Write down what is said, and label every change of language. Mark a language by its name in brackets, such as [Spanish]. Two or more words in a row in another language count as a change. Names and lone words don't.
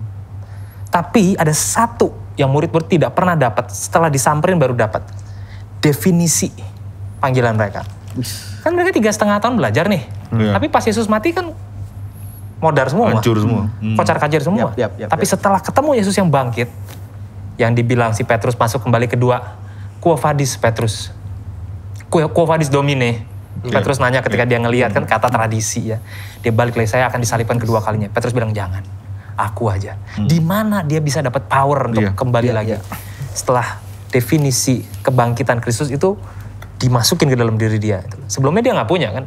[Indonesian] Tapi ada satu yang murid-murid tidak pernah dapat, setelah disamperin baru dapat. Definisi panggilan mereka. Kan mereka 3,5 tahun belajar nih. Tapi pas Yesus mati kan modar semua. Hancur semua. Kocar-kacir semua. Tapi setelah ketemu Yesus yang bangkit, yang dibilang si Petrus masuk kembali kedua, [Latin] Quo vadis Petrus? Quo vadis Domine? [Indonesian] Petrus nanya ketika dia ngelihat kan kata tradisi ya. Dia balik lagi, saya akan disalibkan kedua kalinya. Petrus bilang jangan, aku aja. Di mana dia bisa dapat power untuk kembali lagi? Setelah definisi kebangkitan Kristus itu dimasukin ke dalam diri dia. Sebelumnya dia nggak punya kan.